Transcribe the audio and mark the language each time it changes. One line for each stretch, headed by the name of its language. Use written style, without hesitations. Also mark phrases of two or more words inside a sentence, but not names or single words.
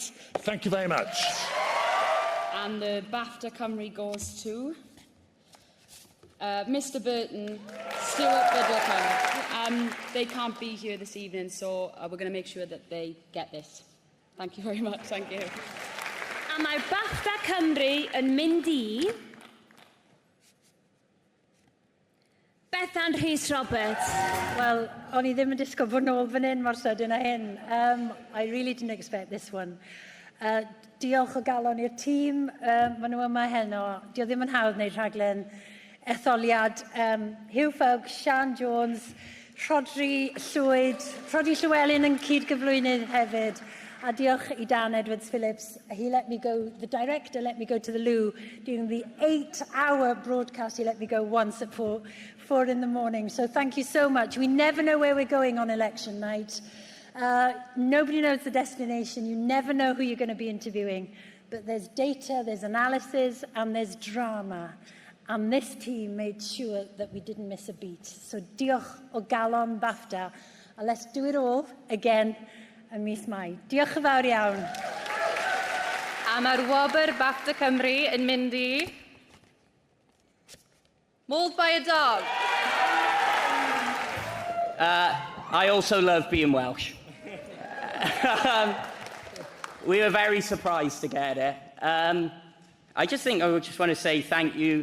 English: Thank you very much. And the BAFTA Cymru goes to Mr Burton, Stuart, Biddlecombe. They can't be here this evening, so we're going to make sure that they get this. Thank you very much. Thank you.
Welsh: A mae'r BAFTA Cymru yn mynd I Bethan Rhys Roberts. Well, o'n I ddim yn disgwyl bod nôl fan hyn mor sydyn â hyn.
English: I really didn't expect this one.
Welsh: Diolch o galon i'r tîm, maen nhw yma heno. Dio ddim yn hawdd wneud rhaglen etholiad. Hugh Folk, Siân Jones, Rhodri Llewellyn yn cyd-gyflwynydd hefyd. A diolch I Dan Edwards Phillips.
English: He let me go, the director let me go to the loo during the 8-hour broadcast. He let me go once at 4 in the morning. So thank you so much. We never know where we're going on election night. Nobody knows the destination. You never know who you're going to be interviewing. But there's data, there's analysis, and there's drama. And this team made sure that we didn't miss a beat.
Welsh: So diolch o galon BAFTA.
English: And let's do it all again
Welsh: ym mis Mai. Diolch yn fawr iawn. A mae'r wobr BAFTA Cymru yn mynd I Mauled by a Dog.
English: I also love being Welsh. We were very surprised to get it. I just want to say thank you.